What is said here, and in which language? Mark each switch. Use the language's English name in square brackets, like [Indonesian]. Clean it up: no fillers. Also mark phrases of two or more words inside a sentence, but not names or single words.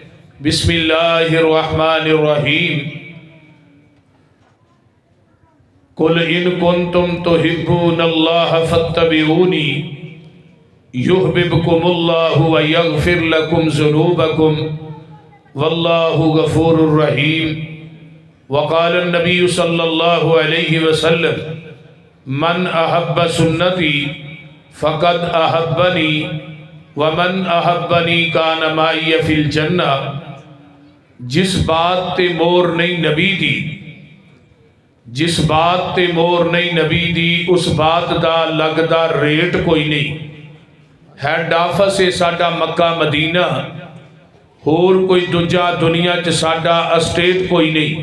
[Arabic] بسم الله الرحمن الرحيم. قل إن كنتم تحبون الله فاتبعوني يحببكم الله ويغفر لكم ذنوبكم والله غفور رحيم. وقال النبي صلى الله عليه وسلم من أحب سنتي فقد أحبني ومن أحبني كان معي في الجنة. [Punjabi] جس بات تے مہر نہیں نبی دی، جس بات تے مہر نہیں نبی دی، اس بات دا لگدا ریٹ کوئی نہیں. [English] head office [Punjabi] ہے ساڈا مکہ مدینہ، ہور کوئی دوجا دنیا چ ساڈا اسٹیٹ کوئی نہیں.